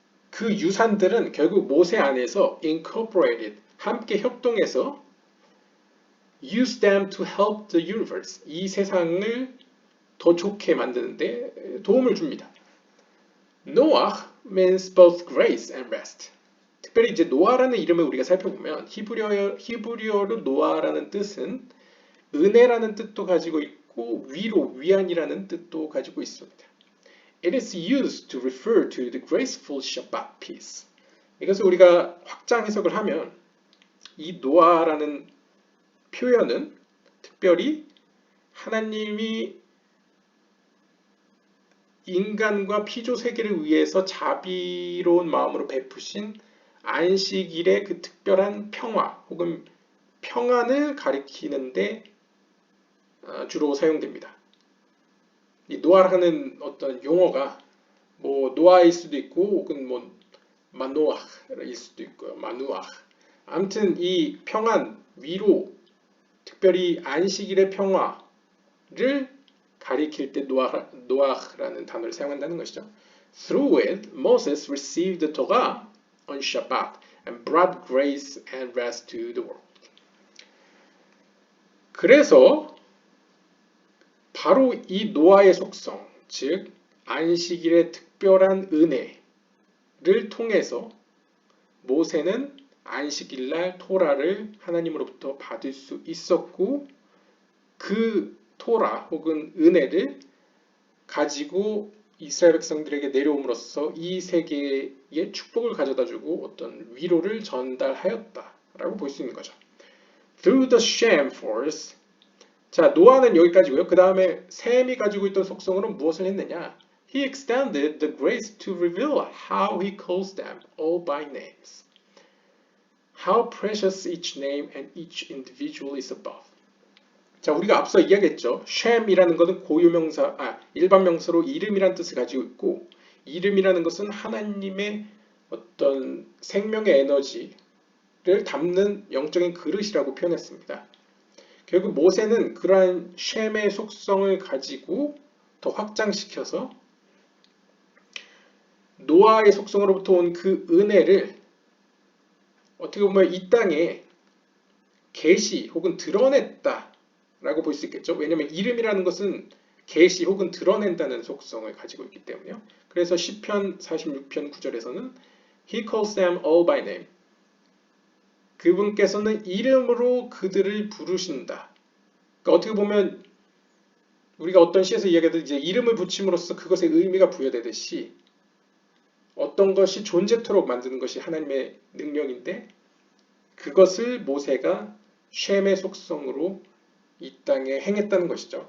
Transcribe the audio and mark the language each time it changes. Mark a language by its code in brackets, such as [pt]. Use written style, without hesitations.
[ko] 그 유산들은 결국 모세 안에서 incorporated, 함께 협동해서 [en] use them to help the universe, [ko] 이 세상을 더 좋게 만드는데 도움을 줍니다. [en] Noah means both grace and rest. [ko] 특별히 이제 노아라는 이름을 우리가 살펴보면 히브리어로 노아라는 뜻은 은혜라는 뜻도 가지고 있고 위안이라는 뜻도 가지고 있습니다. [en] It is used to refer to the graceful Shabbat peace. [ko] 이것을 우리가 확장 해석을 하면 이 노아라는 표현은 특별히 하나님이 인간과 피조 세계를 위해서 자비로운 마음으로 베푸신 안식일의 그 특별한 평화 혹은 평안을 가리키는데 주로 사용됩니다. 이 노아라는 어떤 용어가 뭐 노아일 수도 있고 혹은 뭐 마노아일 수도 있고요. 마누아. 아무튼 이 평안, 위로, 특별히 안식일의 평화를 가리킬 때 노아라는 단어를 사용한다는 것이죠. [en] Through it, Moses received the Torah on Shabbat and brought grace and rest to the world. [ko] 그래서 바로 이 노아의 속성, 즉 안식일의 특별한 은혜를 통해서 모세는 안식일날 토라를 하나님으로부터 받을 수 있었고 그 토라 혹은 은혜를 가지고 이스라엘 백성들에게 내려옴으로써 이 세계에 축복을 가져다주고 어떤 위로를 전달하였다라고 볼 수 있는 거죠. [en] Through the Shem force. [ko] 자, 노아는 여기까지고요. 그 다음에 셈이 가지고 있던 속성으로 무엇을 했느냐? [en] He extended the grace to reveal how he calls them all by names. How precious each name and each individual is above. [ko] 자, 우리가 앞서 이야기했죠. 셈이라는 것은 고유명사, 일반 명사로 이름이라는 뜻을 가지고 있고 이름이라는 것은 하나님의 어떤 생명의 에너지를 담는 영적인 그릇이라고 표현했습니다. 결국 모세는 그러한 셈의 속성을 가지고 더 확장시켜서 노아의 속성으로부터 온 그 은혜를 어떻게 보면 이 땅에 계시 혹은 드러냈다라고 볼 수 있겠죠. 왜냐하면 이름이라는 것은 계시 혹은 드러낸다는 속성을 가지고 있기 때문에요. 그래서 시편 46편 9절에서는 [en] He calls them all by name. [ko] 그분께서는 이름으로 그들을 부르신다. 그러니까 어떻게 보면 우리가 어떤 시에서 이야기하듯 이제 이름을 붙임으로써 그것에 의미가 부여되듯이 어떤 것이 존재토록 만드는 것이 하나님의 능력인데 그것을 모세가 셈의 속성으로 이 땅에 행했다는 것이죠.